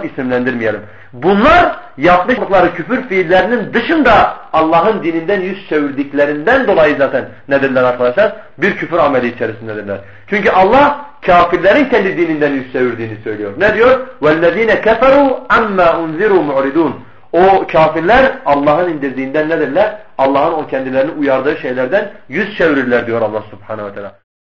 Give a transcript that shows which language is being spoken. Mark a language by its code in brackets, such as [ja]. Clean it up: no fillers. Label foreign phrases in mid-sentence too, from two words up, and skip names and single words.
[tr] İsimlendirmeyelim. Bunlar yapmış oldukları küfür fiillerinin dışında Allah'ın dininden yüz çevirdiklerinden dolayı zaten nedirler arkadaşlar? Bir küfür ameli içerisindedirler. Çünkü Allah kafirlerin kendi dininden yüz çevirdiğini söylüyor. Ne diyor? [ar] وَالَّذ۪ينَ كَفَرُوا عَمَّا اُنْزِرُوا مُعْرِدُونَ. [tr] O kafirler Allah'ın indirdiğinden nedirler? Allah'ın o kendilerini uyardığı şeylerden yüz çevirirler diyor Allah [ar] سبحانه وتعالى.